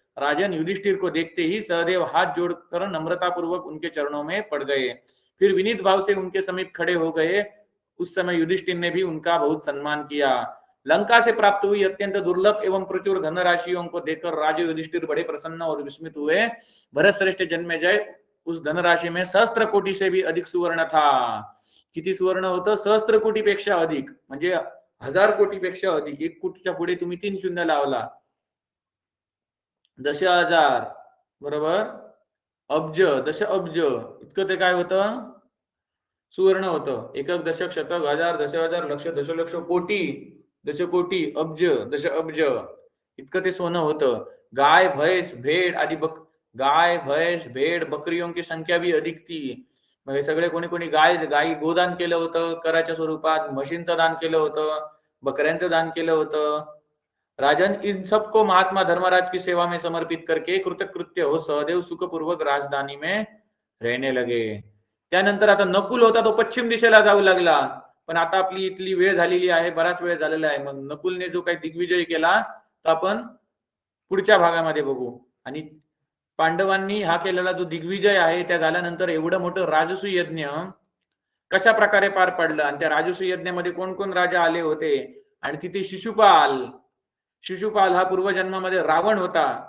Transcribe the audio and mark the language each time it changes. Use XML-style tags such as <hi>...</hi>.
<hi>राजन युधिष्ठिर को देखते ही सहदेव हाथ जोड़कर नम्रता पूर्वक उनके चरणों में पड़ गए, फिर विनीत भाव से उनके समीप खड़े हो गए। उस समय युधिष्ठिर ने भी उनका बहुत सम्मान किया। लंका से प्राप्त हुई अत्यंत दुर्लभ एवं प्रचुर धनराशियों को देखकर राजा युधिष्ठिर बड़े प्रसन्न और विस्मित हुए। भरत श्रेष्ठ जन्मेजय उस धनराशि में सहस्त्र कोटी से भी अधिक सुवर्ण था।</hi> <mr>किती सुवर्ण होतं? सहस्त्र कोटीपेक्षा अधिक, म्हणजे 1000 कोटीपेक्षा अधिक. 1 कोटीच्या पुढे तुम्ही 3 शून्य लावला. दशहजार बरोबर, अब्ज, दश अब्ज इतकं ते काय होतं? सुवर्ण होतं. एकक, दशक, शतक, हजार, दशहजार, लक्ष, दशलक्ष, कोटी, दशकोटी, अब्ज, दश अब्ज इतकं ते सोनं होतं.</mr> <hi>गाय, भैंस, भेड़ आदि गाय, भैंस, भेड़, बकरियों की संख्या भी अधिक थी.</hi> <mr>मग हे सगळे कोणी कोणी गायी गोदान केलं होतं कराच्या स्वरूपात, म्हशींचं दान केलं होतं, बकऱ्यांचं दान केलं होतं.</mr> <hi>राजन, इन सबको महात्मा धर्मराज की सेवा में समर्पित करके कृतकृत्य हो सहदेव सुखपूर्वक राजधानी में रहने लगे.</hi> <mr>त्यानंतर आता नकुल होता तो पश्चिम दिशेला जाऊ लागला. पण आता आपली इथली वेळ झालेली आहे, बराच वेळ झालेला आहे. मग नकुलने जो काही दिग्विजय केला तो आपण पुढच्या भागामध्ये बघू. आणि पांडवांनी हा केलेला जो दिग्विजय आहे त्या झाल्यानंतर एवढं मोठं राजसूय यज्ञ कशा प्रकारे पार पडलं आणि त्या राजसूय यज्ञामध्ये कोण कोण राजा आले होते आणि तिथे शिशुपाल हा पूर्वजन्मामध्ये रावण होता.</mr>